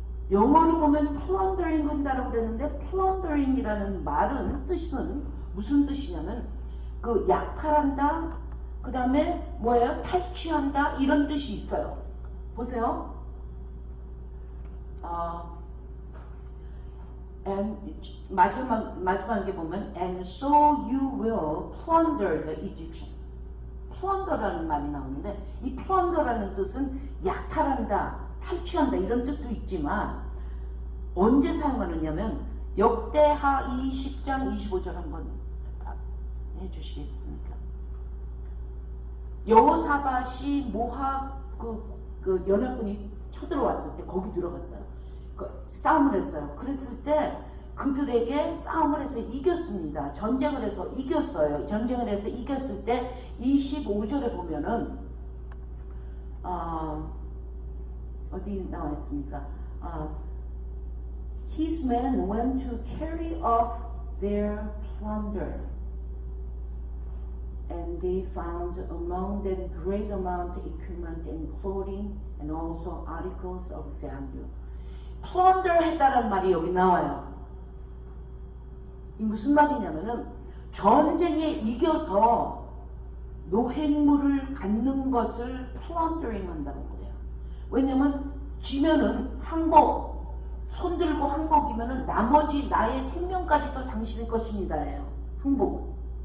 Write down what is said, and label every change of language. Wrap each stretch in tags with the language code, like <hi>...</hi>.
<ko>영어로 보면 plundering 한다고 되는데, plundering이라는 말은 뜻은 무슨 뜻이냐면 그 약탈한다, 그 다음에 뭐예요? 탈취한다, 이런 뜻이 있어요. 보세요.</ko> <en>and</en> <ko>마지막에 보면</ko> <en>and so you will plunder the Egyptians.</en> <ko>plunder라는 말이 나오는데 이 plunder라는 뜻은 약탈한다, 탈취한다 이런 뜻도 있지만 언제 사용하느냐면 역대하 20장 25절 한번 해주시겠습니까? 여호사밧이 모압 그 연합군이 쳐들어왔을 때 거기 들어갔어요. 싸움을 했어요. 그랬을 때 그들에게 싸움을 해서 이겼습니다. 전쟁을 해서 이겼어요. 전쟁을 해서 이겼을 때 25절에 보면은 어디 나와 있습니까?</ko> <en>His men went to carry off their plunder, and they found among them great amount of equipment and clothing, and also articles of value.</en> <ko>plunder 했다는 말이 여기 나와요. 이 무슨 말이냐면은 전쟁에 이겨서 노획물을 갖는 것을 plundering 한다는 거예요. 왜냐면 지면은 항복, 손들고 항복이면은 나머지 나의 생명까지도 당신의 것입니다예요. 항복.</ko>